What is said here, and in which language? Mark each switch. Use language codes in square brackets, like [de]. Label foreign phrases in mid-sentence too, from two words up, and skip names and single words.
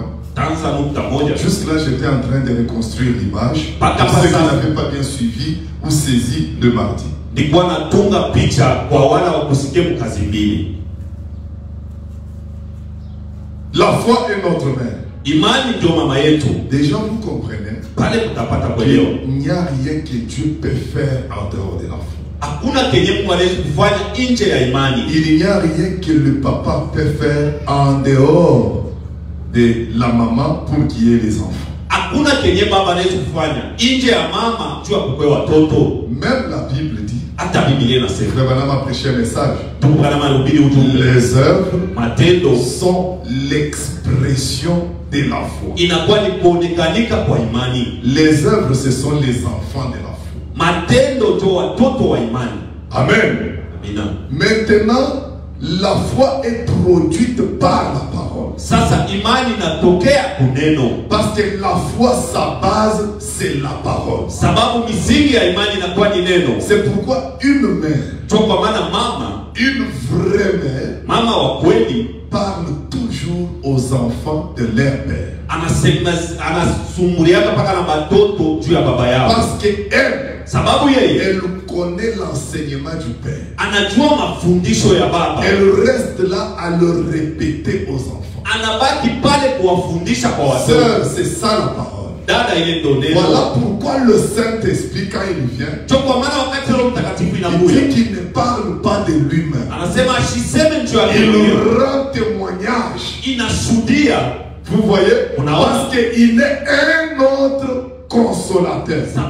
[fr] Jusque là, j'étais en train de reconstruire l'image. Pour ceux qui n'avaient pas bien suivi ou saisi le mardi. La foi est notre mère. [sw] Imani ndio mama yetu. [fr] Déjà vous comprenez [sw] Pale tutapata kuelewa. [fr] qu'il n'y a rien que Dieu peut faire en dehors de la foi. [sw] Hakuna kenye Mungu anaweza kufanya nje ya imani. [fr] Il n'y a rien que le papa peut faire en dehors de la maman pour qu'il y ait les enfants. [sw] Hakuna kenye baba anaweza kufanya nje ya mama juu ya kupewa watoto. [fr] Même la Bible dit, [sw] Hata Biblia inasema. [fr] Frère Branham a prêché un message. Les œuvres sont l'expression de la foi. [sw] Inakuwa ni kuonekanika kwa imani. [fr] Les œuvres, ce sont les enfants de la foi. [sw] Matendo ndio watoto wa imani. [fr] Amen. [sw] Amina. [fr] Maintenant, la foi est produite par la parole. [sw] Sasa imani inatokea kuneno. [fr] Parce que la foi, sa base, c'est la parole. [sw] Sababu misingi ya imani inakuwa ni neno. [fr] C'est pourquoi une mère, [sw] Kwa maana mama, [fr] une vraie mère, [sw] mama wa kweli [fr] parle toujours aux enfants de leur père. [sw] Anasumbuliaka paka na batoto juu ya baba yao. [fr] Parce que [sw] sababu yeye [fr] elle connaît l'enseignement du père. [sw] Anajua mafundisho ya baba. [fr] Elle reste là à le répéter aux enfants. [sw] Anabaki pale kuwafundisha kwa watoto. [fr] Sœur, c'est ça la parole. [sw] Dada ile ndo neno. [fr] Voilà pourquoi le Saint-Esprit, quand il vient, il dit qu'il ne parle pas de lui-même. Il rend témoignage. Vous voyez? Parce qu'il est un autre consolateur.